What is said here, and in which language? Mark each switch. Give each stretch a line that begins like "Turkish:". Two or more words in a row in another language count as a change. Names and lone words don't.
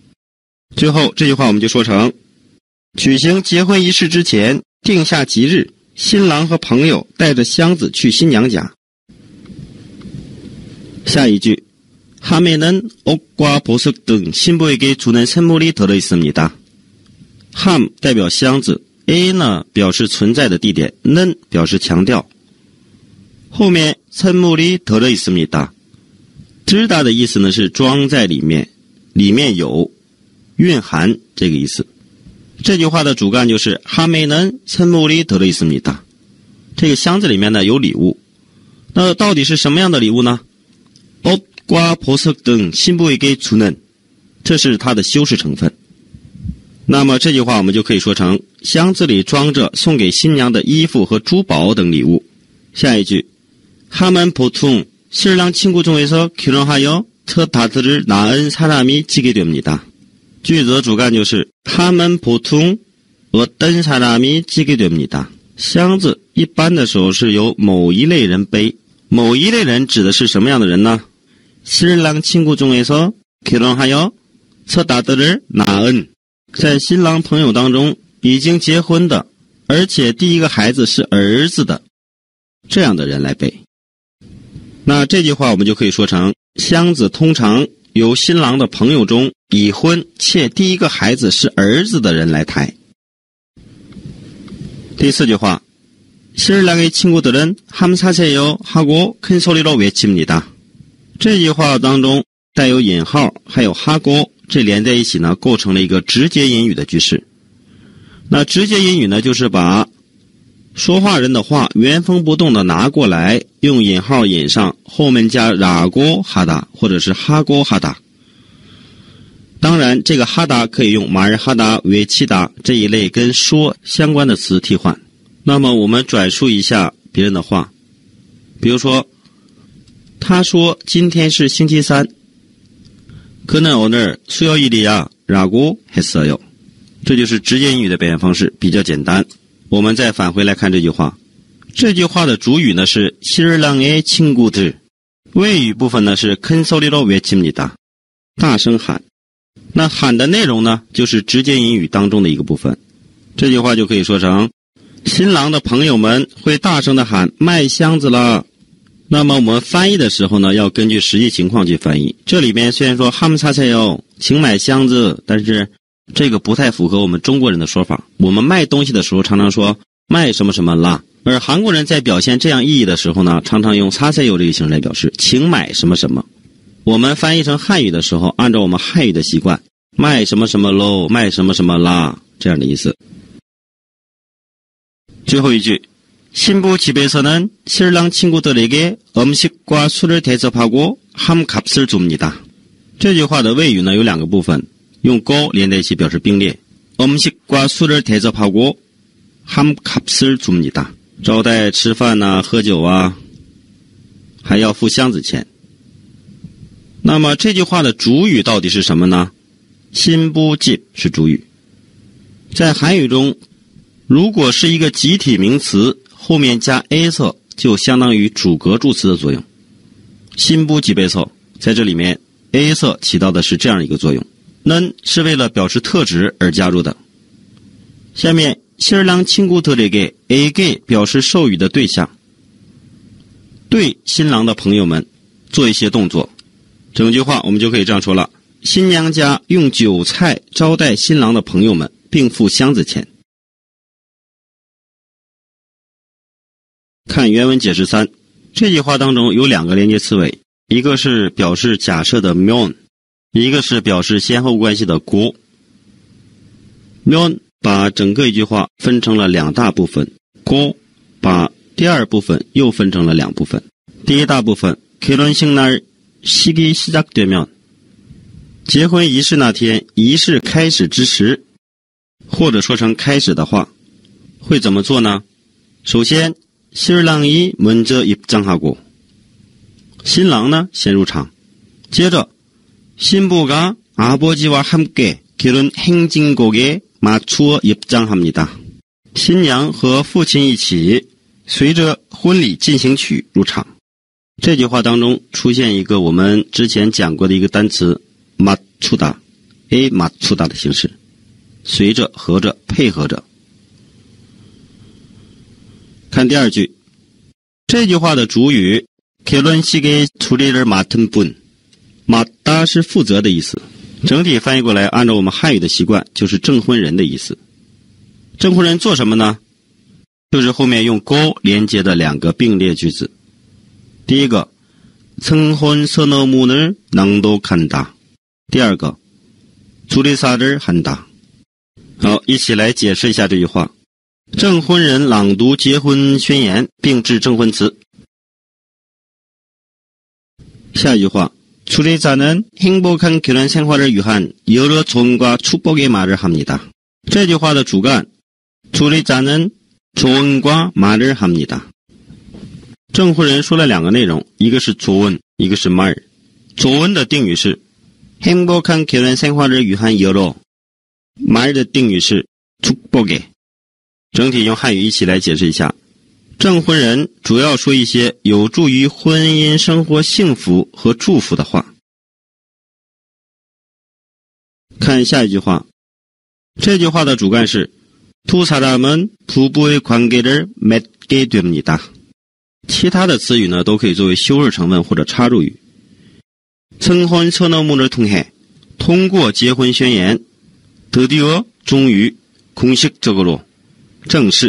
Chinese: 最后这句话我们就说成，举行结婚仪式之前定下吉日，新郎和朋友带着箱子去新娘家。下一句，
Korean: 함에는 옷과 보석 등 신부에게 주는 선물이 들어있습니다。
Chinese: 함 代表箱子， A 呢表示存在的地点， 는表示强调。后面
Korean: 선물이 들어있습니다，
Chinese: 들다 的意思呢是装在里面，里面有，蕴含这个意思。这句话的主干就是
Korean: 함에는 선물이 들어있습니다。
Chinese: 这个箱子里面呢有礼物，那到底是什么样的礼物呢？
Korean: 옷과 보석 등 신부에게 주는，
Chinese: 这是它的修饰成分。那么这句话我们就可以说成，箱子里装着送给新娘的衣服和珠宝等礼物。下一句，
Korean: 함은 보통 신랑 친구 중에서 결혼하여 첫 아들을 낳은 사람이 지게 됩니다。
Chinese: 句子的主干就是
Korean: 함은 보통 어떤 사람이 지게 됩니다。
Chinese: 箱子一般的时候是由某一类人背，某一类人指的是什么样的人呢？
Korean: 신랑 친구 중에서 결혼하여 첫 아들을 낳은，
Chinese: 在新郎朋友当中已经结婚的，而且第一个孩子是儿子的，这样的人来背。那这句话我们就可以说成，箱子通常由新郎的朋友中已婚且第一个孩子是儿子的人来抬。第四句话，
Korean: 신랑의 친구들은 함 사세요 하고 큰 소리로 외칩니다。
Chinese: 这句话当中带有引号，还有哈锅，这连在一起呢，构成了一个直接引语的句式。那直接引语呢，就是把说话人的话原封不动的拿过来，用引号引上，后面加
Korean: 라고 하다
Chinese: 或者是哈锅하다。当然，这个哈达可以用
Korean: 말 하다、외치다
Chinese: 这一类跟说相关的词替换。那么我们转述一下别人的话，比如说，他说今天是星期三，
Korean: 그는 오늘 수요일이야 라고 했어요。
Chinese: 这就是直接引语的表现方式，比较简单。我们再返回来看这句话，这句话的主语呢是
Korean: 신랑의 친구들，
Chinese: 谓语部分呢是
Korean: 큰 소리로 외칩니다，
Chinese: 大声喊。那喊的内容呢，就是直接引语当中的一个部分。这句话就可以说成新郎的朋友们会大声的喊卖箱子了。那么我们翻译的时候呢，要根据实际情况去翻译。这里边虽然说
Korean: 함 사세요
Chinese: 请买箱子，但是这个不太符合我们中国人的说法。我们卖东西的时候常常说卖什么什么啦，而韩国人在表现这样意义的时候呢，常常用사세요这个形式来表示请买什么什么。我们翻译成汉语的时候，按照我们汉语的习惯，卖什么什么喽，卖什么什么啦，这样的意思。最后一句
Korean: 신부 집에서는 신랑 친구들에게 음식과 술을 대접하고 함값을 줍니다.
Chinese: 这句话的谓语呢有两个部分，用고连在一起表示并列。
Korean: 음식과 술을 대접하고 함값을 줍니다.
Chinese: 招待吃饭啊，喝酒啊，还要付箱子钱。那么这句话的主语到底是什么呢？
Korean: 신부 집
Chinese: 是主语。在韩语中，如果是一个集体名词，后面加 a 色就相当于主格助词的作用。
Korean: 신부 집에서
Chinese: 在这里面 a 色起到的是这样一个作用，는是为了表示特指而加入的。下面
Korean: 신랑 친구들에게 에게
Chinese: 表示授予的对象，对新郎的朋友们做一些动作。整句话我们就可以这样说了：新娘家用酒菜招待新郎的朋友们，并付箱子钱。看原文解释3，这句话当中有两个连接词尾，一个是表示假设的면，一个是表示先后关系的 고。면 把整个一句话分成了两大部分，고把第二部分又分成了两部分。第一大部分
Korean: 결혼식 날 식이 시작되면，
Chinese: 结婚仪式那天，仪式开始之时，或者说成开始的话，会怎么做呢？首先
Korean: 신랑이 먼저 입장하고，
Chinese: 新郎呢先入场。接着
Korean: 신부가 아버지와 함께 결혼 행진곡에 맞추어 입장합니다。
Chinese: 新娘和父亲一起随着婚礼进行曲入场。这句话当中出现一个我们之前讲过的一个单词맞추다，a 맞추다的形式，随着、合着、配合着。看第二句，这句话的主语
Korean: 결혼식의 주례를 맡은 분，
Chinese: 맡다 是负责的意思，整体翻译过来按照我们汉语的习惯就是证婚人的意思。证婚人做什么呢？就是后面用고连接的两个并列句子。第一个
Korean: 증혼선언문을 낭독한다，
Chinese: 第二个
Korean: 주례사를 한다。
Chinese: 好，一起来解释一下这句话。证婚人朗读结婚宣言并致证婚词。下一句话
Korean: 주례자는 행복한 결혼 생활을 위한 여러 조언과 축복의 말을 합니다。
Chinese: 这句话的主干
Korean: 주례자는 조언과 말을 합니다。
Chinese: 证婚人说了两个内容，一个是조언，一个是 말。조언 的定语是
Korean: 행복한 결혼 생활을 위한 여러，
Chinese: 말 的定语是축복의。整体用汉语一起来解释一下，证婚人主要说一些有助于婚姻生活幸福和祝福的话。看下一句话，这句话的主干是
Korean: 두 사람은 부부의 관계를 맺게 됩니다。
Chinese: 其他的词语呢都可以作为修饰成分或者插入语。
Korean: 증혼선언문을 통해，
Chinese: 通过结婚宣言，드디어终于공식적으로正式。